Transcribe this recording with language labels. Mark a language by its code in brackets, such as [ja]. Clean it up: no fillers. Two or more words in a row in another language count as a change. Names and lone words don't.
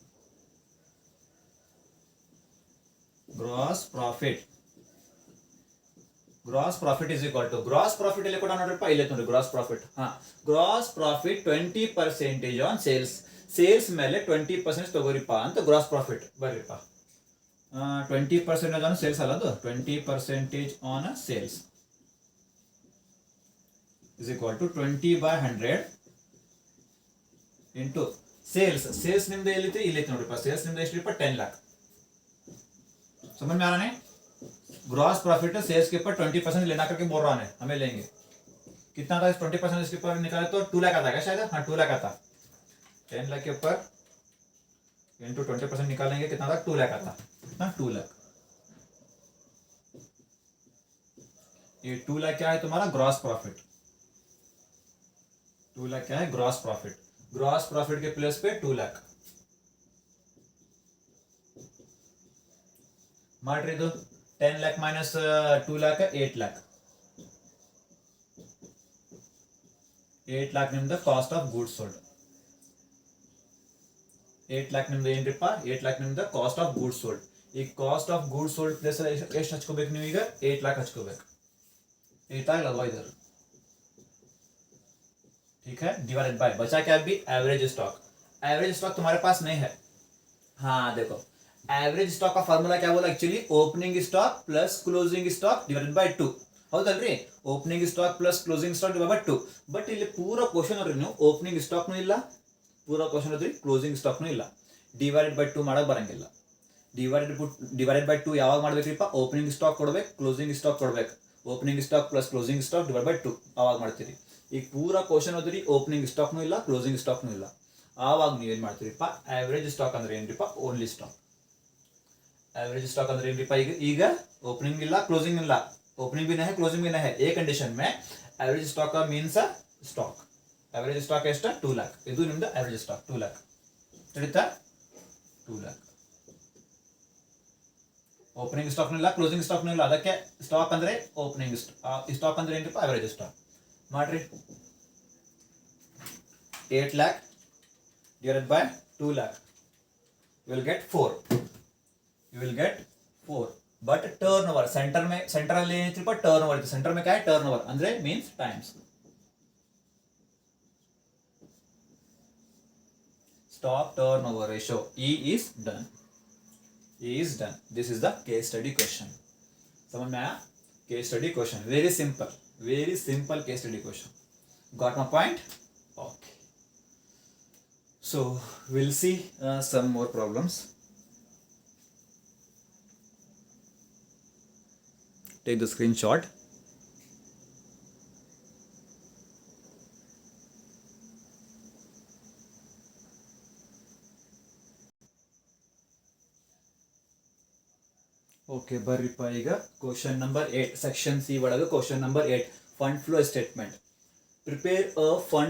[en] gross profit is equal to gross profit [kn] ಎಲ್ಲ ಕೂಡ ನೋಡ್ರಿಪ್ಪ ಇಲ್ಲೇ ನೋಡಿ [en] gross profit 20% on sales [kn] ಮೇಲೆ 20% ತಗೋರಿಪ್ಪ ಅಂತ [en] gross profit [kn] ಬರ್ರಿಪ್ಪ [en] 20% on sales [kn] ಅಲ್ಲ ಅದು [en] 20% on sales is equal to 20/100 into [kn] ಸೇಲ್ಸ್ ನಿಮ್ದು ಎಲ್ಲಿತ್ತು ಇಲ್ಲಿ ನೋಡ್ರಿಪ್ಪ ಸೇಲ್ಸ್ ನಿಮ್ದು ಎಷ್ಟ್ರಿಪ್ಪ [hi] 10 लाख समझ में आ रहा है। [en] gross profit [hi] सेल्स के ऊपर 20% लेना करके बोल रहा है हमें लेंगे कितना था 20% इसके ऊपर निकाले तो 2 लाख आता है शायद 2 लाख आता 10 लाख के ऊपर इंटू 20% निकालेंगे कितना था 2 लाख आता कितना 2 लाख ये 2 लाख क्या है तुम्हारा [en] gross profit, [hi] 2 लाख क्या है [en] gross profit, gross profit [hi] के प्लेस पे 2 लाख [kn] ಮಾಡ್ರಿ ಇದು 10 lakh minus 2 lakh 8 lakh 8 lakh ನಿಮ್ದು [en] cost of goods sold [kn] 8 lakh ನಿಮ್ದು ಏನ್ರಿಪ್ಪ 8 lakh ನಿಮ್ದು [en] cost of goods sold [kn] ಈ [en] cost of goods sold plus [kn] ಎಷ್ಟು ಹಚ್ಕೋಬೇಕು ನೀವು ಈಗ 8 lakh ಹಚ್ಕೋಬೇಕು 8 ಆಗಲ್ವಾ [hi] इधर ठीक है [kn] डिवाइडेड [hi] बाय बचा क्या भी [en] average stock [hi] तुम्हारे पास नहीं है हाँ देखो [en] average stock [hi] का फार्मूला क्या बोला [en] actually opening stock plus closing stock divided by 2 [hi] ಹೌದಲ್ರಿ [en] opening stock plus closing stock divided by 2 but [kn] ಇಲ್ಲಿ ಪೂರಾ ಕ್ವಶನ್ ನೋಡ್ರಿ ನೀವು [en] opening stock [kn] ನು ಇಲ್ಲ ಪೂರಾ ಕ್ವಶನ್ ನೋಡ್ರಿ [en] closing stock [kn] ನು ಇಲ್ಲ [en] divided by 2 [kn] ಮಾಡಕ್ ಬರಂಗಿಲ್ಲ [en] divided by [kn] 2 ಯಾವಾಗ ಮಾಡ್ಬೇಕ್ರಿಪ್ಪ [en] opening stock [kn] ಕೊಡ್ಬೇಕು [en] closing stock [kn] ಕೊಡ್ಬೇಕು [en] opening stock plus closing stock divide by 2 [kn] ಅವಾಗ ಮಾಡ್ತೀರಿ ಈಗ ಪೂರಾ ಕ್ವಶನ್ ಓದ್ರಿ [en] opening stock [kn] ನು ಇಲ್ಲ [en] closing stock [kn] ನು ಇಲ್ಲ ಆವಾಗ ನೀವೇನ್ ಮಾಡ್ತೀರಿಪ್ಪ [en] average stock [kn] ಅಂದ್ರೆ ಏನ್ರಿಪ್ಪ [en] only stock average stock [kn] अंदर ಏನ್ರಿಪ್ಪ ಈಗ ओपनिंग ಇಲ್ಲ क्लोजिंग ಇಲ್ಲ [hi] ओपनिंग भी नहीं है क्लोजिंग भी नहीं है ए कंडीशन में [en] average stock [hi] का [en] means stock average stock [kn] ಎಷ್ಟು 2 लाख ಇದು ನಿಮ್ಮದು [en] average stock [kn] 2 लाख ತಿಳಿತಾ 2 लाख [en] opening stock [kn] ಇಲ್ಲ [en] closing stock [kn] ಇಲ್ಲ ಅದಕ್ಕೆ ಸ್ಟಾಕ್ ಅಂದ್ರೆ [en] opening stock [kn] ಅಂದ್ರೆ ಏನ್ರಿಪ್ಪ [en] average stock [kn] ಮಾಡ್ರಿ 8 लाख [en] divided by 2 lakh you will get 4 but turnover centre [kn] ಅಲ್ಲಿ ಏನಿತ್ತು टर्नओवर ಇತ್ತು [hi] सेंटर में क्या है [kn] टर्नओवर ಅಂದ್ರೆ [en] means times stock turnover ratio E is done this is the case study question [hi] समझ में आया [en] case study question very simple case study question got my point okay so we'll see some more problems take the screenshot okay [kn] ಬರ್ರಿಪ್ಪ ಈಗ [en] question number 8 section C [kn] ಒಳಗೆ [en] question number 8 fund flow statement prepare a fund